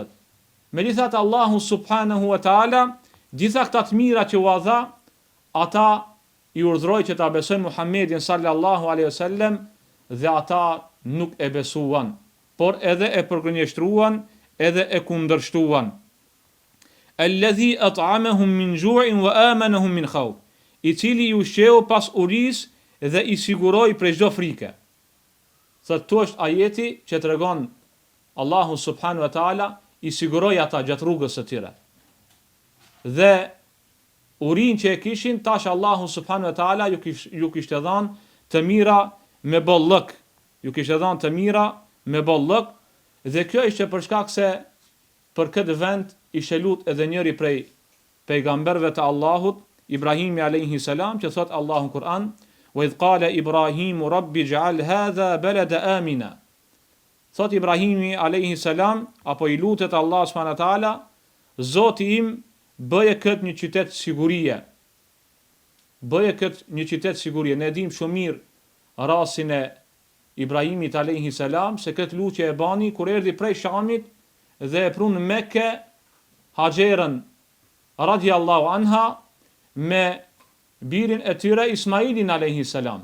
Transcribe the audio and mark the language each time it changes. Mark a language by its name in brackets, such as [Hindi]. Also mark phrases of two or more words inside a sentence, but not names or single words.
[Albanian] Megjithatë, Allahu [Arabic] سبحانه وتعالى [Albanian] gjitha këta të mira që u dha, ata i urdhëroi që ta besojnë Muhammedin [Arabic] صلى الله عليه وسلم, [Albanian] dhe ata nuk e besuan, por edhe e përgënjeshtruan, edhe e kundërshtuan. [Arabic] الذي أطعمهم من جوع وآمنهم من خوف, [Albanian] i cili ju ushqeu pas urisë dhe i siguroi prej çdo frike. Këtu është ajeti që tregon Allahu [Arabic] سبحانه وتعالى [Albanian] i siguroi ata gjatë rrugës së tyre. Dhe urinë që e kishin, tash Allahu [Arabic] سبحانه وتعالى [Albanian] ju kishte dhënë të mira me bollëk. Ju kishte dhënë të mira me bollëk, dhe kjo ishte për shkak se për këtë vend ishte lut edhe njëri prej pejgamberëve të Allahut, Ibrahimi [Arabic] عليه السلام, [Albanian] që thot Allahu në Kur'an: [Arabic] "وإذ قال إبراهيم رب اجعل هذا بلدا آمنا." [Albanian] Thot Ibrahimi [Arabic] عليه السلام, [Albanian] apo i lutet Allah [Arabic] سبحانه وتعالى: [Albanian] Zoti im, bëje këtë një qytet sigurie. Bëje këtë një qytet sigurie. Ne dim shumë mirë rastin e Ibrahimit [Arabic] عليه السلام, [Albanian] se këtë lutje e bani kur erdhi prej Shamit dhe e prunë në Mekke Haxherën [Arabic] رضي الله عنها [Albanian] me birin e tyre Ismailin [Arabic] عليه السلام.